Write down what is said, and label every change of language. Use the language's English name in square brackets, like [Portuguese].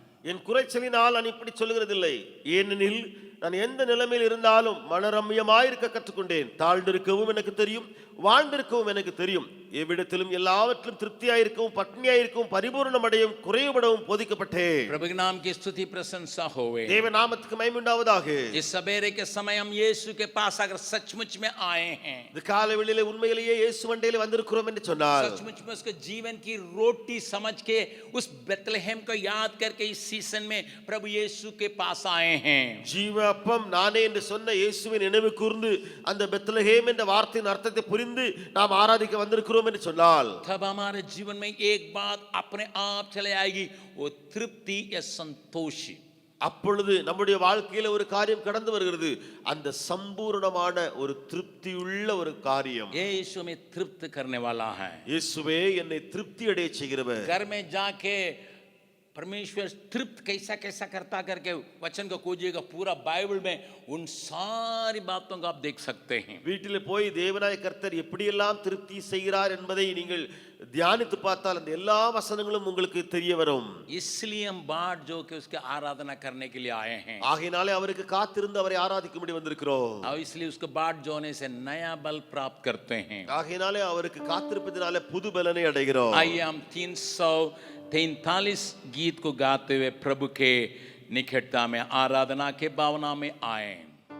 [Tamil] என் குறைச்சலினால் நான் இப்படி சொல்லுகிறதில்லை, ஏனெனில் நான் எந்த நிலைமையில் இருந்தாலும் மனரம்யமாயிருக்க கற்றுக்கொண்டேன். தாழ்ந்திருக்கவும் எனக்கு தெரியும், வாழ்ந்திருக்கவும் எனக்கு தெரியும். எவ்விடத்திலும் எல்லாவற்றிலும் திருப்தியாயிருக்கவும் பட்னியாயிருக்கவும் பரிபூர்ணம் அடையும் குறைவுபடவும் போதிக்கப்பட்டேன். [Hindi] प्रभु के नाम की स्तुति प्रशंसा होवे. [Tamil] தேவ நாமத்துக்கு மகிமை உண்டாவதாக. [Hindi] इस सवेरे के समय हम यीशु के पास अगर सचमुच में आए हैं, [Tamil] இந்த காலை வேளையிலே உண்மையிலேயே இயேசு மண்டையிலே வந்திருக்கிறோம் என்று சொன்னால், [Hindi] सचमुच में उसके जीवन की रोटी समझ के उस बेथलेहम को याद करके इस सीजन में प्रभु यीशु के पास आए हैं. [Tamil] ஜீவ அப்பம் நானே என்று சொன்ன இயேசுவின் நினைவு கூர்ந்து அந்த பெத்லகேம் என்ற வார்த்தையின் அர்த்தத்தை புரிந்து நாம் ஆராதிக்க வந்திருக்கிறோம் என்று சொன்னால், [Hindi] तब हमारे जीवन में एक बात अपने आप चले आएगी, वो तृप्ति या संतोषी. [Tamil] அப்பொழுது நம்முடைய வாழ்க்கையில ஒரு காரியம் கடந்து வருகிறது, அந்த சம்பூர்ணமான ஒரு திருப்தியுள்ள ஒரு காரியம். [Hindi] यीशु में तृप्त करने वाला है. [Tamil] இயேசுவே என்னை திருப்தி அடைய செய்கிறவர். [Hindi] घर में जाके परमेश्वर तृप्त कैसा कैसा करता करके वचन को खोजिएगा, पूरा बाइबल में उन सारी बातों को आप देख सकते हैं. [Tamil] வீட்டிலே போய் தேவனாய கர்த்தர் எப்படியெல்லாம் திருப்தி செய்கிறார் என்பதை நீங்கள் தியானித்து பார்த்தால் அந்த எல்லா வசனங்களும் உங்களுக்கு தெரிய வரும். [Hindi] इसलिए हम बाट जो कि उसके आराधना करने के लिए आए हैं. [Tamil] ஆகையினாலே அவருக்கு காத்திருந்து அவரை ஆராதிக்கும்படி வந்திருக்கிறோம். [Hindi] और इसलिए उसको बाट जोने से नया बल प्राप्त करते हैं. [Tamil] ஆகையினாலே அவருக்கு காத்திருப்பதினாலே புது பலனை அடைகிறோம். [Hindi] आइए हम 343 गीत को गाते हुए प्रभु के निकटता में आराधना के भावना में आए.